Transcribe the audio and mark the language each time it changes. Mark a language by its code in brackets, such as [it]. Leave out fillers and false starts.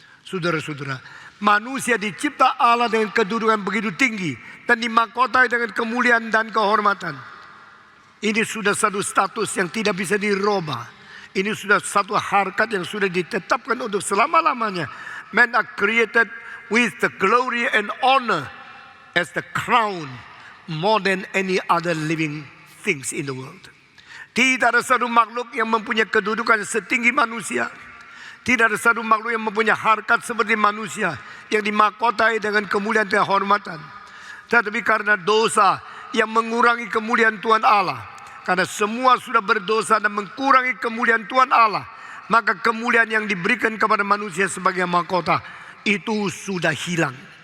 [id] Saudara-saudara, manusia dicipta Allah dengan kedudukan begitu tinggi dan dimahkotai dengan kemuliaan dan kehormatan. Ini sudah satu status yang tidak bisa dirubah. Ini sudah satu harkat yang sudah ditetapkan untuk selama-lamanya. [en] Men are created with the glory and honor as the crown more than any other living things in the world. [id] Tidak ada satu makhluk yang mempunyai kedudukan setinggi manusia. Tidak ada satu makhluk yang mempunyai harkat seperti manusia yang dimahkotai dengan kemuliaan dan kehormatan. Tetapi karena dosa yang mengurangi kemuliaan Tuhan Allah, karena semua sudah berdosa dan mengurangi kemuliaan Tuhan Allah, maka kemuliaan yang diberikan kepada manusia sebagai mahkota itu sudah hilang.